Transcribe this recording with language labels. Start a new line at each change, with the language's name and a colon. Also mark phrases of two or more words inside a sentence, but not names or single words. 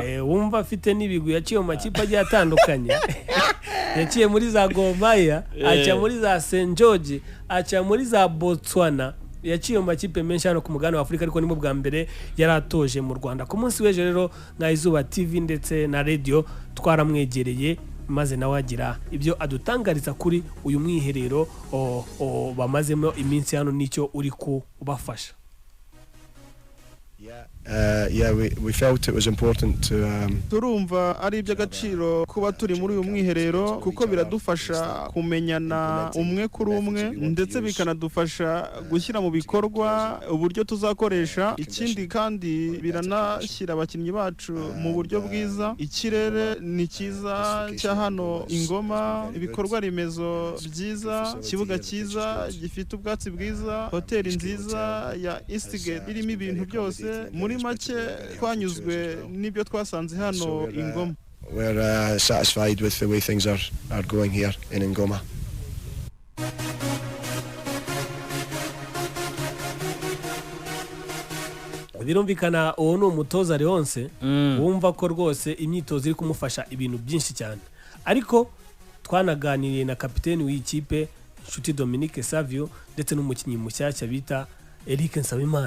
Kinyarwanda: wumva afite n'ibigwi yaciye mu makipe agiye atandukanye yaciye muri za Gor Mahia aca muri za St George aca muri za Botswana yaciye mu makipe menshi hano ku mugabane wa Afurika ariko nimo bwa mbere yaratoje mu Rwanda. Ku munsi w'ejo rero na Izuba TV ndetse na radio twaramwegereye maze nawe agira ibyo adutangariza kuri uyu mwiherero bamazemo iminsi hano nicyo uri kubafasha.
English: We felt it was important to
Kinyarwanda: turumva ari iby'agaciro kuba turi muri uyu mwiherero kuko biradufasha kumenyana umwe kuri umwe ndetse bikanadufasha gushyira mu bikorwa uburyo tuzakoresha. Ikindi kandi biranashyira abakinnyi bacu mu buryo bwiza. Ikirere ni cyiza cya hano Ingoma, ibikorwa remezo byiza, ikibuga cyiza gifite ubwatsi bwiza, hoteli nziza ya Eastgate irimo ibintu byose. Muri make twanyuzwe n'ibyo twasanze hano Ingoma.
English: We're satisfied with the way things are going here in Ingoma.
Kinyarwanda: Birumvikana uwo ni umutoza Leonce wumva ko rwose imyitozo iri kumufasha ibintu byinshi cyane, ariko twanaganiriye na kapiteni w'ikipe Nshuti Dominique Savio ndetse n'umukinnyi mushyashya bita Eric Nsabimana.